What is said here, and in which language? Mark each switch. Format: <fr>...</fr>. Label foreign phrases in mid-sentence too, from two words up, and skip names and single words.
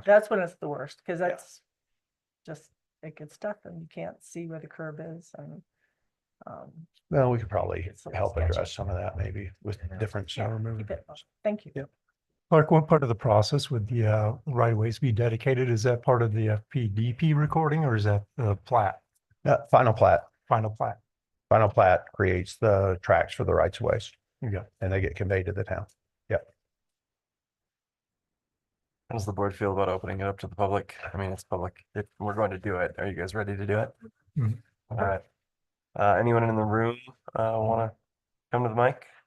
<en>that's when it's the worst, because that's just, it gets stuck and you can't see where the curb is, and Well, we could probably help address some of that maybe with different Yeah, stuff. keep it- Thank you. Yep. Clark, what part of the process would the right of ways be dedicated? Is that part of the FPDP recording or is that the plat, Final plat. final plat? Final plat creates the tracks for the rights of ways Yeah. and they get conveyed to the town. How does the board feel about opening it up to the public? I mean, it's public. If we're going to do it, are you guys ready to do it? Mhm. All right. Anyone in the room, want to come to the mic?</en>